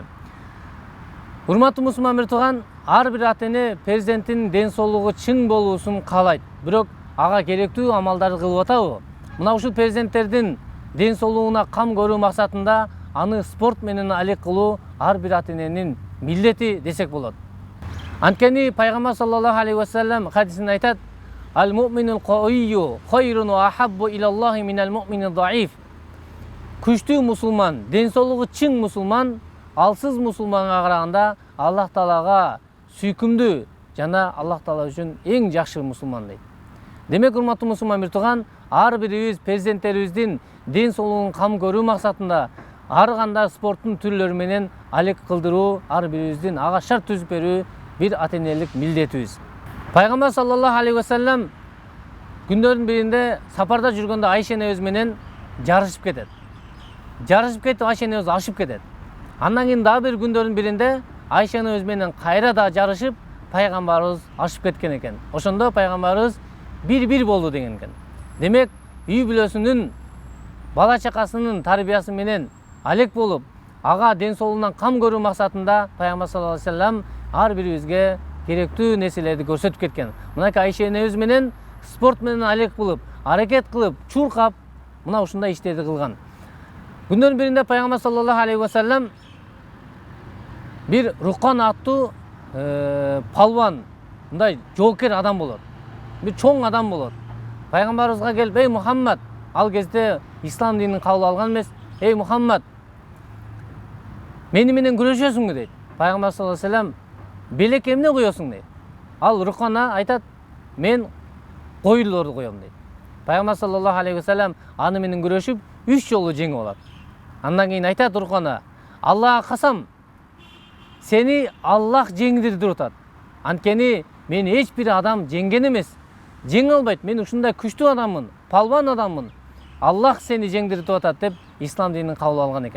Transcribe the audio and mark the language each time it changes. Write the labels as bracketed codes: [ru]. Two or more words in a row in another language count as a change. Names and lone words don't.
[ky] Урматтуу мусулман бир тууган, ар бир ата-эне перзентинин ден соолугу чың болуусун каалайт. Бирок ага керектүү амалдарды кылып атабы? Мына ушул перзенттердин ден соолугуна кам көрүү максатында аны спорт менен алек кылуу ар бир ата-эненин милдети десек болот. Анткени пайгамбар [ar] صلى الله عليه وسلم [ky] хадисинде айтат: [ar] "المؤمن القوي خير وأحب إلى الله من المؤمن الضعيف." [ky] Күчтүү мусулман, ден соолугу чың мусулман алсыз мусулманга караганда Аллах Таалага сүйкүмдүү жана Аллах Таала үчүн эң жакшы мусулман дейт. Демек, урматтуу мусулман бир тууган, ар бирибиз перзенттерибиздин ден соолугун кам көрүү максатында ар кандай спорттун түрлөрү менен алек кылдыруу ар бирибиздин ага шарт түзүп берүү бир ата-энелик милдетибиз. Пайгамбар [ar] صلى الله عليه وسلم [ky] күндөрдүн биринде сапарда жүргөндө Айша энебиз менен жарышып кетет. Жарышып кетип Айша энебиз ашып кетет. Андан кийин дагы бир күндөрдүн биринде Айша энебиз менен кайра да жарышып пайгамбарыбыз ашып кеткен экен. Ошондо пайгамбарыбыз бир болду деген экен. Демек, үй бүлөсүнүн бала чакасынын тарбиясы менен алек болуп, ага ден соолугунан кам көрүү максатында пайгамбар [ar] صلى الله عليه وسلم [ky] ар бирибизге керектүү нерселерди көрсөтүп кеткен. Мынакей Айша энебиз менен спорт менен алек кылып, аракет кылып, чуркап, мына ушундай иштерди кылган. Күндөрдүн биринде пайгамбар [ar] صلى الله عليه وسلم [ky] бир Рукан аттуу палван, мындай жоокер адам болот. Бир чоң адам болот. Пайгамбарыбызга келип: "Эй Мухаммад", ал кезде ислам динин кабыл алган эмес. "Эй Мухаммад, мени менен күрөшөсүңбү?" дейт. Пайгамбар [ar] صلى الله عليه وسلم: [ky] "Белек эмне коесуң?" дейт. Ал Рукана айтат: "Мен койлорду коем" дейт. Пайгамбар [ar] صلى الله عليه وسلم [ky] аны менен күрөшүп 3 жолу жеңип алат. Андан кийин айтат Рукана: "Аллахка касам, сени Аллах жеңдирди атат. Анткени мени эч бир адам жеңген эмес. Жеңе албайт. Мен ушундай күчтүү адаммын, палван адаммын. Аллах сени жеңдирди атат" деп ислам динин кабыл алган экен.